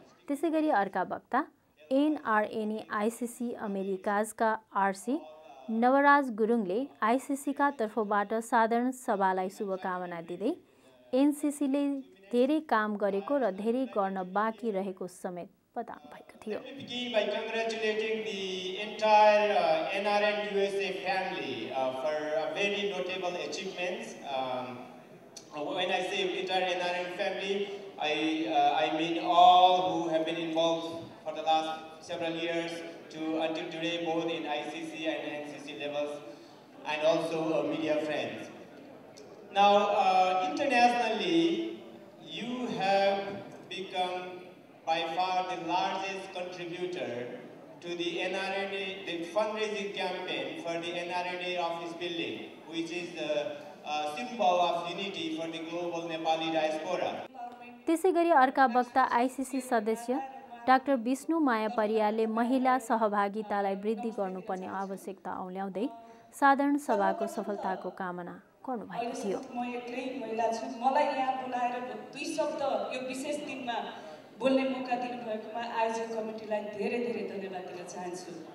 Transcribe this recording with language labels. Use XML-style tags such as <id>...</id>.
<ne>त्यसैगरी अर्का वक्ता एनआरएनए आईसीसी अमेरिकाजका आरसी नवराज गुरुङले आईसीसीका तर्फबाट साधारण सभालाई शुभकामना दिँदै एनसीसीले धेरै काम गरेको र धेरै गर्न बाँकी रहेको समेत बताउनु भएको थियो।</ne> <en>Begin by congratulating the entire NRN USA family for a very notable achievements. When I say entire NRN family, I mean all who have been involved for the last several years to until today, both in ICC and NCC levels, and also media friends. Now, internationally, you have become by far the largest contributor to the NRNA, the fundraising campaign for the NRNA office building, which is the symbol of unity for the global Nepali diaspora.</en> <ne>त्यसैगरी अर्का वक्ता ICC सदस्य doctor Vishnu माया परियारले महिला सहभागितालाई वृद्धि गर्नुपर्ने आवश्यकता औल्याउँदै साधारण सभाको सफलताको कामना गर्नुभएको थियो। म एक्लै महिला छु, मलाई यहाँ बोलाएर दुई शब्द यो विशेष दिनमा बोल्ने मौका दिनुभएकोमा आयोजक कमिटीलाई धेरै धेरै धन्यवाद दिन चाहन्छु।</ne>